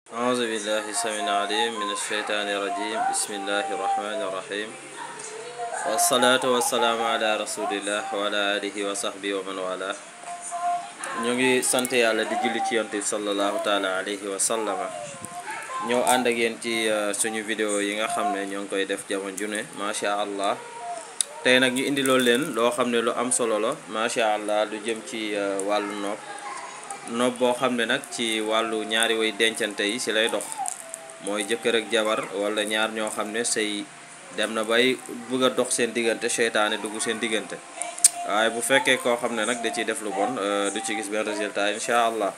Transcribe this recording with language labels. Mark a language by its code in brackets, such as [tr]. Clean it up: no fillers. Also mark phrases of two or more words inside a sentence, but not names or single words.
[ar] أعوذ بالله السميع العليم من الشيطان الرجيم بسم الله الرحمن الرحيم والصلاة والسلام على رسول الله وعلى آله وصحبه ومن والاه. [wo] ñu ngi sant yàlla di julli ci yonent bi [ar] صلى الله تعالى عليه وسلم [wo] ñëw ànd ak yéen ci suñu vidéo yi nga xam ne ñoo ngi koy def jamono ju ne [ar] ما شاء الله. [wo] tey nag ñu indi loolu leen loo xam ne lu am solo la [ar] ما شاء الله [wo] lu jëm ci wàllu nopp boo xam ne nag ci wàllu ñaari way dencante yi ci lay dox mooy jëkkër ak jabar wala ñaar ñoo xam ne sëy dem na bay bëgg a dox seen diggante seytaane dugg seen diggante waaye bu fekkee koo xam ne nag da ciy def lu bon du ci gis benn résultat [ar] إن شاء الله.